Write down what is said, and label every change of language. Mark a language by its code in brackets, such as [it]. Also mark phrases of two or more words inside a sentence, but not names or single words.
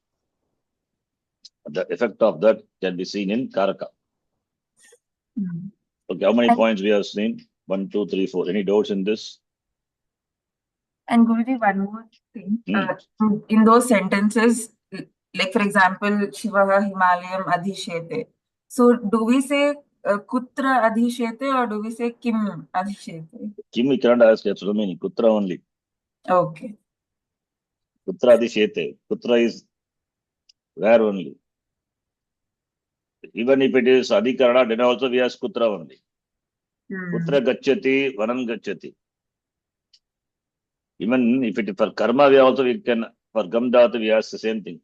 [en] The effect of that can be seen in Karaka. Okay, how many And- points we have seen? 1, 2, 3, 4. Any doubts in this? And Guruji, one more thing. In those sentences, like for example, [sa] Shivaha Himalayam Adhishete. [en] So do we say [sa] Kutra Adhishete [en] or do we say [sa] Kim Adhishete? [en] Kim we cannot ask, that's the meaning. Kutra only. Okay. [sa] Kutra Adhishete. [en] Kutra is where only. Even if it is Adhikarana, then also we ask Kutra only. [sa] Kutra Gacchati, Vanam Gacchati. [en] Even if it is for karma, we can, for Gamdhat, we ask the same thing.